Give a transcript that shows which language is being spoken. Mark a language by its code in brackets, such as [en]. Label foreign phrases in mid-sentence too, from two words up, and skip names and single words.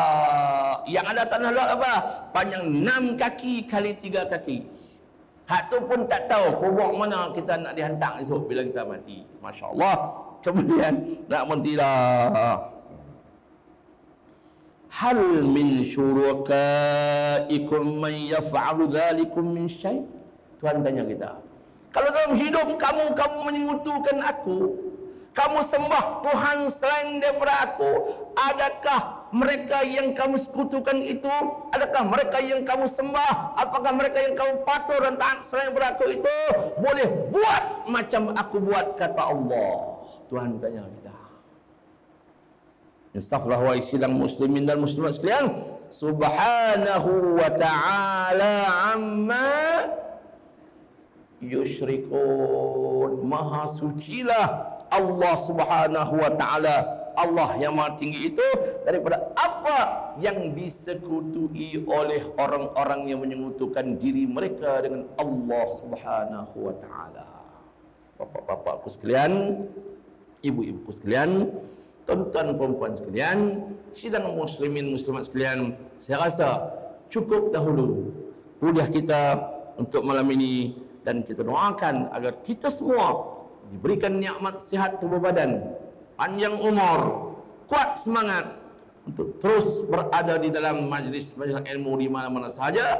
[ms] Yang ada tanah lot apa? Panjang 6 kaki kali 3 kaki. Hak tu pun tak tahu kubur mana kita nak dihantar esok bila kita mati. [ar] ما شاء الله. [ms] Kemudian nak mentilah. [ar] هل من شركائكم من يفعل ذلكم من شيء'. [ms] Tuhan tanya kita. Kalau dalam hidup kamu menyekutukan aku, kamu sembah Tuhan selain daripada aku, adakah mereka yang kamu sekutukan itu, adakah mereka yang kamu sembah, apakah mereka yang kamu patuh dan taat selain daripada aku itu boleh buat macam aku buat, kata Allah. Tuhan tanya kita. Insaflah wa isilang muslimin dan muslimat sekalian, [ar] سبحانه وتعالى عما يشركون. [ms] Maha sucilah Allah [ar] سبحانه وتعالى, [ms] Allah yang maha tinggi itu, daripada apa yang disekutui oleh orang-orang yang menyekutukan diri mereka dengan Allah [ar] سبحانه وتعالى. [ms] Bapak-bapakku sekalian, ibu-ibuku sekalian, tuan-tuan perempuan sekalian, sidang muslimin muslimat sekalian, saya rasa cukup dahulu kuliah kita untuk malam ini, dan kita doakan agar kita semua diberikan nikmat sihat tubuh badan, panjang umur, kuat semangat untuk terus berada di dalam majlis-majlis ilmu di mana-mana sahaja.